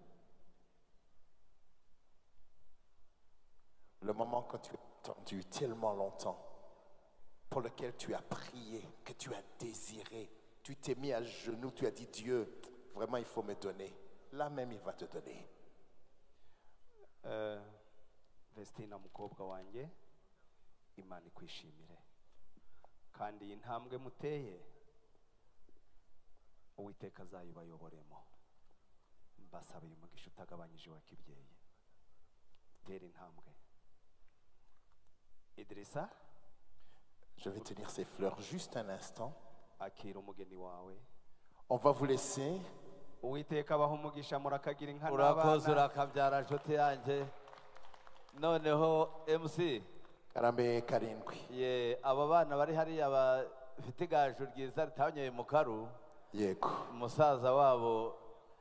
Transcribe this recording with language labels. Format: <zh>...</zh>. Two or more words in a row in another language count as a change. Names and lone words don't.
<fr>Le moment que tu as attendu tellement longtemps, pour lequel tu as prié, que tu as désiré, tu t'es mis à genoux, tu as dit Dieu, vraiment il faut me donner. Là même il va te donner.</fr> <rw>Vestina mukobwa wanjye, Imana ikwishimire. Kandi intambwe muteye Uwiteka azayibayoboremo. Mbasabiye umugisha utagabanyije wa kibyeyi. Tera intambwe. Idrissa</rw> <fr>Je vais tenir ces fleurs juste un instant.</fr> <rw>akira umugeni wawe</rw> <fr>On va vous laisser.</fr> <rw>uwiteka abaho umugisha murakagira inka urakoze n'abana urakabyara nshuti yanjye noneho MC Karambe karindwi. ye aba bana bari hariya bafite igaju ryiza ritanyoye mu karu Yego. umusaza wabo</rw>